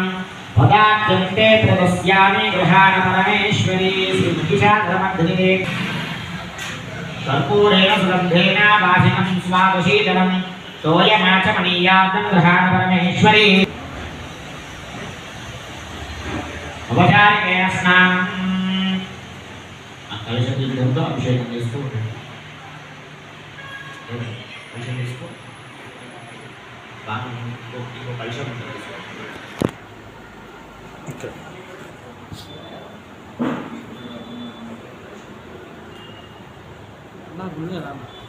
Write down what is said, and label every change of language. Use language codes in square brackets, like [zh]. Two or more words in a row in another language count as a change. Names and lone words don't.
[sa] पदाद्यन्ते प्रदस्यामि गृहाण परमेश्वरी श्रीमहिषाधरमर्दिने कर्पूरेण सुगन्धेन वासिनं स्वादुशीतलं तोयमाचमनीयार्दं गृहाण परमेश्वरी उपचारिकेण स्नानं कलशतीर्थంతో [te] అభిషేకం చేస్తూ ఉంటాడు కలశం తీసుకో బాగా ఇంకో కలశం ఉంటుంది ఇక్కడ నా గుళ్ళే రా